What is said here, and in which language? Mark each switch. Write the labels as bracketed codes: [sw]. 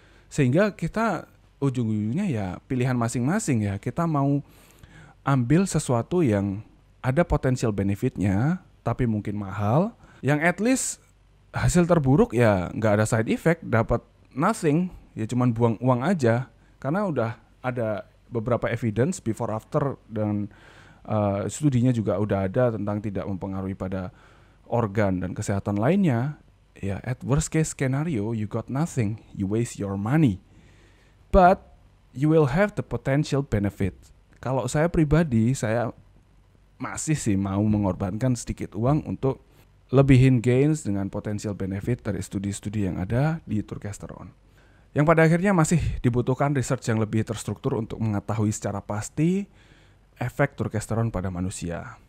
[id] Sehingga kita ujung-ujungnya ya pilihan masing-masing ya, kita mau ambil sesuatu yang ada potensial benefitnya, tapi mungkin mahal, yang [en] at least [id] hasil terburuk ya nggak ada side effect, dapat nothing, ya cuman buang uang aja, karena udah ada beberapa evidence before after dan studinya juga udah ada tentang tidak mempengaruhi pada organ dan kesehatan lainnya. [en] Ya at worst case scenario you got nothing, you waste your money, but you will have the potential benefit. [id] Kalau saya pribadi, saya masih sih mau mengorbankan sedikit uang untuk lebihin gains dengan potensial benefit dari studi-studi yang ada di turkesterone. Yang pada akhirnya masih dibutuhkan research yang lebih terstruktur untuk mengetahui secara pasti efek turkesterone pada manusia.